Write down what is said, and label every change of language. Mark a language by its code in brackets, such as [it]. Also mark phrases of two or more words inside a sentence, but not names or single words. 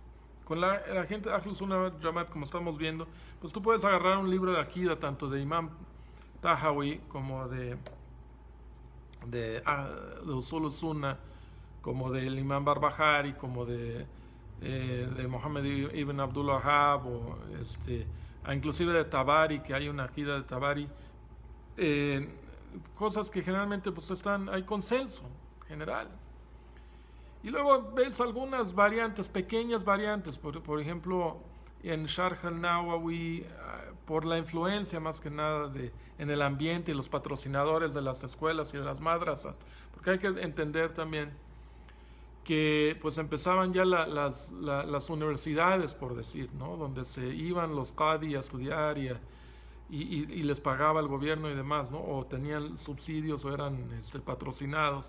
[es] Con la gente de Ahlus Sunnah wal Jamaat, como estamos viendo, pues tú puedes agarrar un libro de Akida, tanto de Imam Tahawi como de Usul Sunnah, como del Imam Barbahari, como de Mohammed ibn Abdul Wahhab, o inclusive de Tabari, que hay una Akida de Tabari, cosas que generalmente pues hay consenso general. Y luego ves algunas variantes, pequeñas variantes, por ejemplo, en Sharh al-Nawawi, por la influencia más que nada en el ambiente y los patrocinadores de las escuelas y de las madrasas, porque hay que entender también que pues empezaban ya las universidades, por decir, ¿no?, donde se iban los qadi a estudiar y les pagaba el gobierno y demás, ¿no?, o tenían subsidios o eran patrocinados.